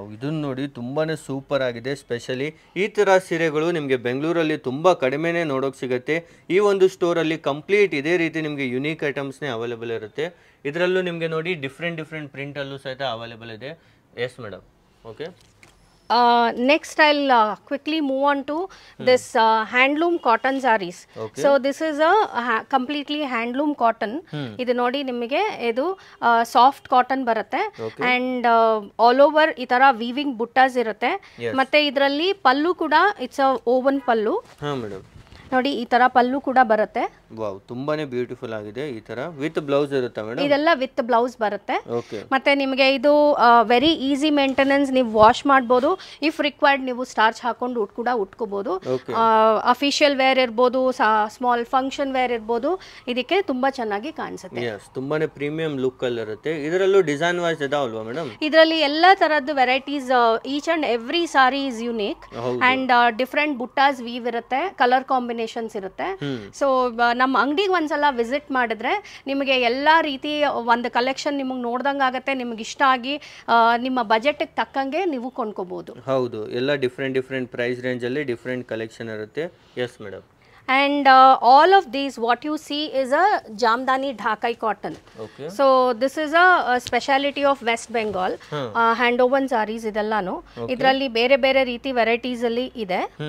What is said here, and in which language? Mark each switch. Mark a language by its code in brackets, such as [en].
[kn] ಇದನ್ನ ನೋಡಿ ತುಂಬಾನೇ ಸೂಪರ್ ಆಗಿದೆ. ಸ್ಪೆಷಲಿ ಈ ತರ ಸೀರೆಗಳು ನಿಮಗೆ ಬೆಂಗಳೂರಲ್ಲಿ ತುಂಬಾ ಕಡಿಮೆನೆ ನೋಡೋಕೆ ಸಿಗುತ್ತೆ. ಈ ಒಂದು ಸ್ಟೋರ್ ಅಲ್ಲಿ ಕಂಪ್ಲೀಟ್ ಇದೇ ರೀತಿ ನಿಮಗೆ ಯುನೀಕ್ ಐಟಮ್ಸ್ನೇ ಅವೈಲೇಬಲ್ ಇರುತ್ತೆ. ಇದರಲ್ಲೂ ನಿಮಗೆ ನೋಡಿ ಡಿಫ್ರೆಂಟ್ ಪ್ರಿಂಟ್ ಅಲ್ಲೂ ಸಹಿತ ಅವೈಲೇಬಲ್ ಇದೆ. [en] Yes madam. Okay, next I'll quickly move on to this handloom cotton sarees. So this is a completely handloom cotton. [kn] ಇದು ನೋಡಿ ನಿಮಗೆ ಇದು ಸಾಫ್ಟ್ ಕಾಟನ್ ಬರುತ್ತೆ ಅಂಡ್ ಆಲ್ ಓವರ್ ಈ ತರ ವೀವಿಂಗ್ ಬುಟ್ಟಾಸ್ ಇರುತ್ತೆ. ಮತ್ತೆ ಇದರಲ್ಲಿ ಪಲ್ಲು ಕೂಡ [en] It's a woven pallu. [kn] ನೋಡಿ ಈ ತರ ಪಲ್ಲು ಕೂಡ ಬರುತ್ತೆ. ವಾವ್, ತುಂಬಾನೇ ಬ್ಯೂಟಿಫುಲ್ ಆಗಿದೆ. ಈ ತರ ವಿತ್ ಬ್ಲೌಸ್ ಇರುತ್ತೆ ಮೇಡಮ್? ಇದೆಲ್ಲ ವಿತ್ ಬ್ಲೌಸ್ ಬರುತ್ತೆ. ಮತ್ತೆ ನಿಮಗೆ ಇದು [en] Very easy maintenance. [kn] ನೀವು ವಾಶ್ ಮಾಡಬಹುದು. ಇಫ್ ರಿಕ್ವೈರ್ಡ್ ನೀವು ಸ್ಟಾರ್ಚ್ ಹಾಕೊಂಡು ಕೂಡ ಉಟ್ಕೋಬಹುದು. ಅಫಿಷಿಯಲ್ ವೇರ್ ಇರ್ಬೋದು, ಸ್ಮಾಲ್ ಫಂಕ್ಷನ್ ವೇರ್ ಇರ್ಬೋದು, ಇದಕ್ಕೆ ತುಂಬಾ ಚೆನ್ನಾಗಿ ಕಾಣಿಸುತ್ತೆ. ತುಂಬಾನೇ ಪ್ರೀಮಿಯಂ ಲುಕ್ ಅಲ್ಲಿ ಇರುತ್ತೆ. ಇದರಲ್ಲೂ ಡಿಸೈನ್ ವೈಸ್ ಇದಾವಲ್ವಾ ಮೇಡಮ್? ಇದರಲ್ಲಿ ಎಲ್ಲಾ ತರದ್ದು varieties, [en] each and every sari is unique [kn] and different ಬುಟ್ಟಾಸ್ view ಇರುತ್ತೆ, ಕಲರ್ ಕಾಂಬಿನೇಷನ್ಸ್ ಇರುತ್ತೆ. ಸೊ ನಮ್ಮ ಅಂಗಡಿಗೆ ಒಂದ್ಸಲ ವಿಸಿಟ್ ಮಾಡಿದ್ರೆ ನಿಮಗೆ ಎಲ್ಲಾ ರೀತಿ ಒಂದು ಕಲೆಕ್ಷನ್ ನಿಮಗೆ ನೋಡ್ದಂಗೆ ಆಗುತ್ತೆ. ನಿಮಗೆ ಇಷ್ಟ ಆಗಿ ನಿಮ್ಮ ಬಜೆಟ್ ತಕ್ಕಂಗೆ ನೀವು ಕೊಂಡ್ಕೋಬಹುದು. ಹೌದು, ಎಲ್ಲ ಡಿಫರೆಂಟ್ ಪ್ರೈಸ್ ರೇಂಜ್ ಅಲ್ಲಿ ಡಿಫರೆಂಟ್ ಕಲೆಕ್ಷನ್ ಇರುತ್ತೆ. [en] Yes madam. And all of these what you see is a Jamdani Dhakai cotton. So this is a speciality of West Bengal. Hand woven sarees [kn] idellanu. Idralli bere bere ರೀತಿ varieties ಅಲ್ಲಿ ಇದೆ.